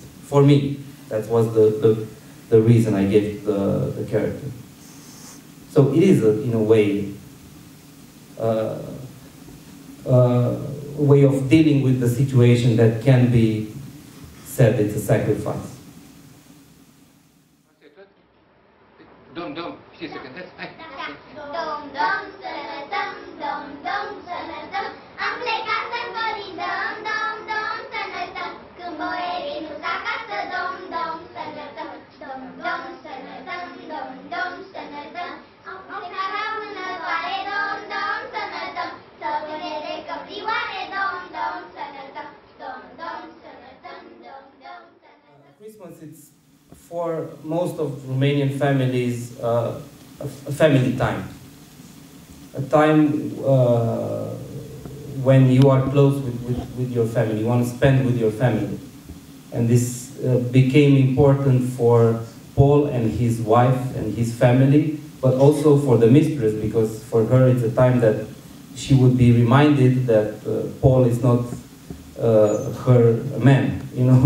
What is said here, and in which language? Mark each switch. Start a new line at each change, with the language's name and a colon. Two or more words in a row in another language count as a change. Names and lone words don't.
English: For me, that was the reason I gave the character. So it is, in a way, a way of dealing with the situation that can be said it's a sacrifice.
Romanian: Dom, știi să cântați? Hai! Dom, sănătăm, dom, sănătăm. Am plecat să colindăm, dom, sănătăm. Când boierii nu-s acasă, dom, sănătăm. Dom, sănătăm, dom, sănătăm. Am plecat la vânătoare, dom, sănătăm. Să vâne de căprioare, dom, sănătăm. Dom, sănătăm, dom, sănătăm.
English: Christmas, it's for most of Romanian families a family time. A time when you are close with your family, you want to spend with your family. And this became important for Paul and his wife and his family, but also for the mistress, because for her it's a time that she would be reminded that Paul is not her man, you know.